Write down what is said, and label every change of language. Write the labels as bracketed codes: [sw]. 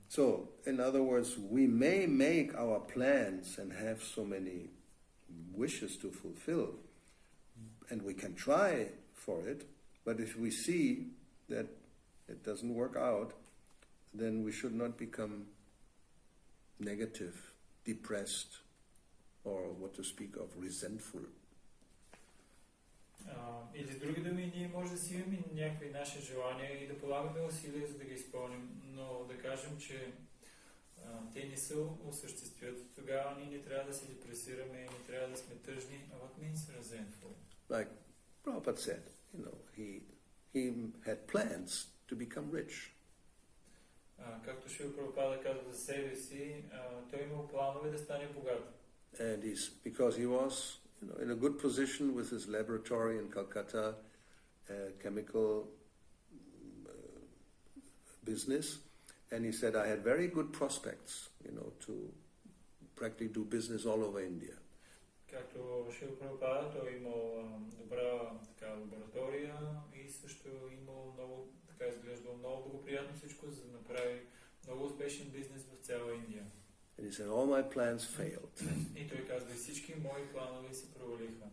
[en] So, in other words, we may make our plans and have so many wishes to fulfill, and we can try for it, but if we see that it doesn't work out, then we should not become negative, depressed, or what to speak of, resentful. [bg] Или с други думи, ние може да си имаме някакви наши желания и да полагаме усилия, за да ги изпълним, но да кажем, че те не се осъществят, тогава ние не трябва да се депресираме, не трябва да сме тъжни. [en] What means resentful? Like Prabhupada said, he had plans to become rich. [bg] Както Шрила Прабхупада казва за себе си, той имал планове да стане богат. [en] And because he was in a good position with his laboratory in Calcutta, chemical business, and he said, I had very good prospects, to practically do business all over India. [bg] Както Шрила Прабхупада, той имал добра лаборатория и също имал много, изглеждало много благоприятно всичко, за да направи много успешен бизнес в цяла Индия. [en] And he said, all my plans failed. [bg] И той казва, всички мои планове се провалиха.